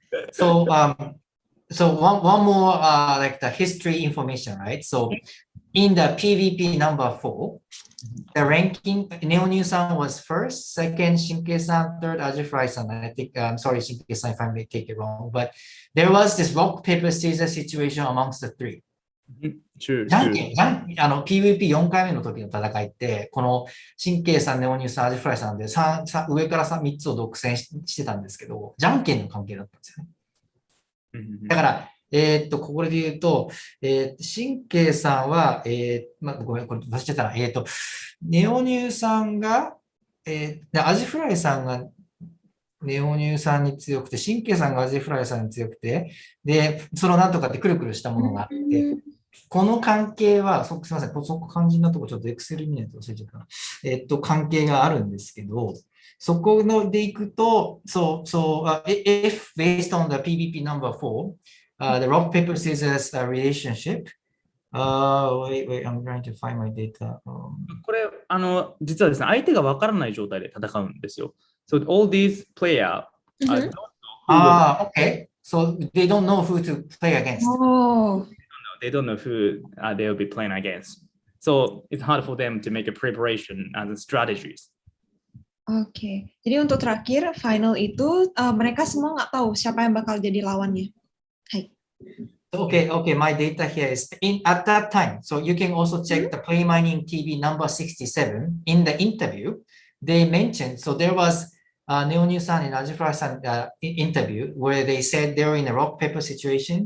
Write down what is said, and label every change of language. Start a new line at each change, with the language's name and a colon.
English: So one more like the history information, right? So in the PvP number 4, the ranking, Neonyu-san was first, second Shinke-san, third Ajifurai-san. I think, I'm sorry Shinke-san if I may take it wrong, but there was this rock, paper, scissors situation amongst the three.
Japanese: じゃんけん、PVP4 回目の時の戦いって、この神経さん、ネオニューさん、アジフライさんで上から3つを独占してたんですけど、じゃんけんの関係だったんですよね。だから、ここで言うと、神経さんは、ごめん、これ忘れちゃったな。ネオニューさんが、でアジフライさんがネオ乳酸に強くて、神経さんがアジフライさんに強くて、で、そのなんとかってくるくるしたものがあって、この関係は、すみません、そこ肝心なとこちょっとエクセル見ないと忘れちゃったな。関係があるんですけど、そこのでいくと、
English: if based on the PVP number 4, the rock, paper, scissors relationship, wait, I'm trying to find my data.
Japanese: これ、実はですね、相手がわからない状態で戦うんですよ。
English: So all these players don't know okay. So they don't know who to play against. They don't know who they'll be playing against. So it's hard for them to make a preparation and strategies.
Indonesian: Oke, jadi untuk terakhir final itu mereka semua nggak tahu siapa yang bakal jadi lawannya. Hai.
English: Okay, my data here is at that time. So you can also check the PlayMining TV number 67 in the interview. They mentioned, so there was Neonu-san and Ajifura-san interview where they said they were in a rock paper situation.